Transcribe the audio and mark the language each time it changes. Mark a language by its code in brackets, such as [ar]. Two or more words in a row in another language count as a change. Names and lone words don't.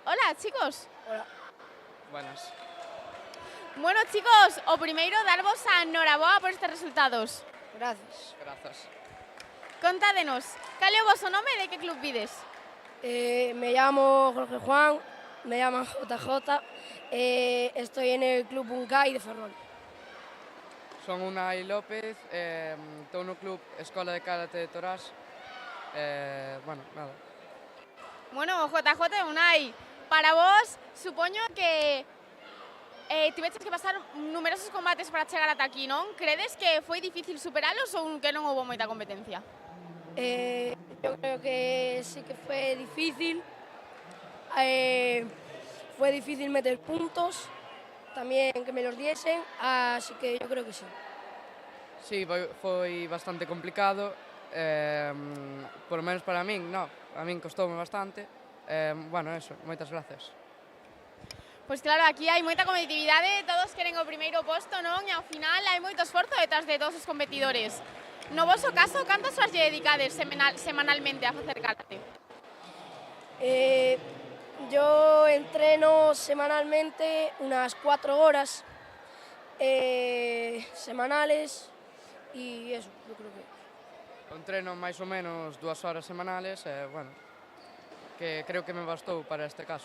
[es] Hola, chicos. Hola. Buenas. Bueno, chicos, [gl] o primeiro darvos a enhoraboa por estes resultados. [es] Gracias. [gl] Grazas. Contádenos, cal é o vosso nome e de que club vides? [es] Me llamo Jorge Juan, me llaman JJ, estoy en el Club Bunkai de Ferrol. [gl] Son Unai López, estou no Club Escola de Karate de Torás. [es] Bueno, nada. [gl] Bueno, JJ Unai, para vos, supoño que tiveches que pasar numerosos combates para chegar ata aquí, non? Credes que foi difícil superalos ou que non houve moita competencia? [es] Yo creo que sí que fue difícil. Fue difícil meter puntos, también que me los diesen, así que yo creo que sí. Sí, [gl] foi bastante complicado, [es] por lo menos [gl] para min, no, a min costoume bastante. Bueno, eso, moitas gracias. Pois claro, aquí hai moita competitividade, todos queren o primeiro posto, non? E ao final hai moito esforzo detrás de todos os competidores. No voso caso, cantas horas lle dedicades semanalmente a facer karate? [es] Yo entreno semanalmente unas 4 horas semanales y eso, yo creo que... [gl] Entreno máis ou menos 2 horas semanales, bueno, que creo que me bastou para este caso.